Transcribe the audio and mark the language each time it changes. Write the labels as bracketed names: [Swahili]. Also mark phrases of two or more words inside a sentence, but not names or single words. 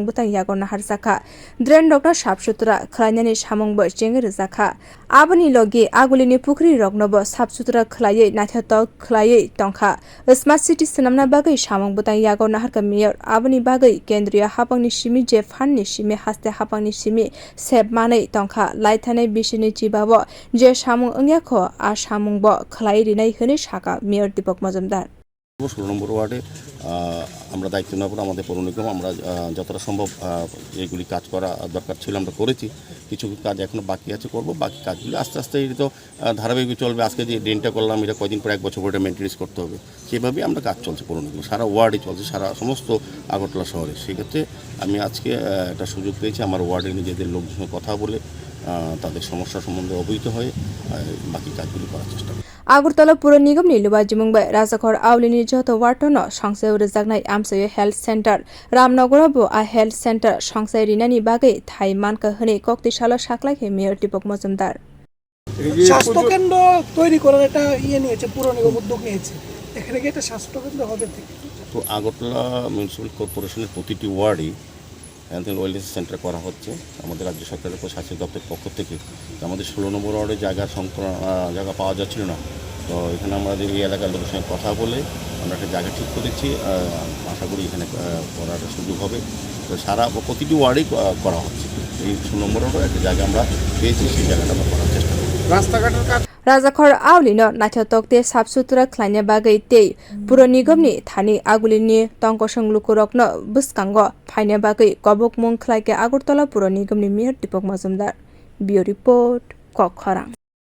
[Kok Borok] butang yagon harjaka drain rokna sap sutra khlainani samung bo chengir jaka aboni logi agulini pukhri rokno bo sap sutra khlai naithatok khlai tongkha [English] smart city [Kok Borok] sanamna bagwi samung butang yagon harka Mayor aboni bagwi kendriya hapangni simi je phanni simi haste hapangni simi sep manai tongkha laithanai bisini chibabo je samung ongyakho a samung bo khlai rinai hini saka Mayor Dipak majumdar [Bangla] 16 নম্বর ওয়ার্ডে আমরা দায়িত্ব নেওয়ার পর আমাদের পৌর নিগম আমরা যতটা সম্ভব এইগুলি কাজ করা দরকার ছিল আমরা করেছি কিছু কাজ এখনো বাকি আছে করব বাকি কাজগুলো আস্তে আস্তে এটা তো ধারাবাহিক চলবে আজকে যে ড্রেনটা করলাম এটা কয়দিন পর এক বছর পরে মেইনটেনেন্স করতে হবে সেভাবেই আমরা কাজ চলছে পৌর নিগম সারা ওয়ার্ডে চলছে সারা সমস্ত আগরতলা শহরে সেক্ষেত্রে আমি আজকে একটা সুযোগ পেয়েছি আমার ওয়ার্ডে নিজেদের লোকজনের সঙ্গে কথা বলে তাদের সমস্যা সম্বন্ধে অবহিত হয়ে বাকি কাজগুলি করার চেষ্টা করি [Kok Borok] Agartala pura nigam ni luba jimungbai rajkahor aguli joto wartono songsai rwjaknai amchai [English] health center [Kok Borok] ramnagor bo a health center songsai rinani bagwi thai manka hini kokti sala saklai ke Mayor Dipak majumdar [Bangla] স্বাস্থ্য কেন্দ্র তৈরি করার একটা নিয়েছে পুরো নিগম উদ্যোগ নিয়েছে এখানে কি একটা স্বাস্থ্য কেন্দ্র হবে তো আগরতলা মিউনিসিপ্যাল কর্পোরেশনের প্রতিটি ওয়ার্ডে [English] health and wellness center [Bangla] করা হচ্ছে আমাদের রাজ্য সরকারের প্রশাসনিক দপ্তরের পক্ষ থেকে আমাদের 16 নম্বর ওয়ার্ডে জায়গা পাওয়া যাচ্ছিল না তো এখানে আমাদের এই এলাকার লোকের সঙ্গে কথা বলে আমরা একটা জায়গা ঠিক করেছি আশা করি এখানে করার সুযোগ হবে তো সারা প্রতিটি ওয়ার্ডেই করা হচ্ছে এই 16 নম্বর ওয়ার্ডে একটা জায়গা আমরা পেয়েছি সেই জায়গাটা আমরা করার চেষ্টা করি রাস্তাঘাটের কাজ [Kok Borok] rajkahor aguli no naithatok te sap sutra khlaina bagwi tei pura nigam ni thani aguli ni tongkosong loku rokno bwskango phaina bagwi kobok mung khlai ke Agartala pura nigam ni Mayor Dipak majumdar bio report Kokti।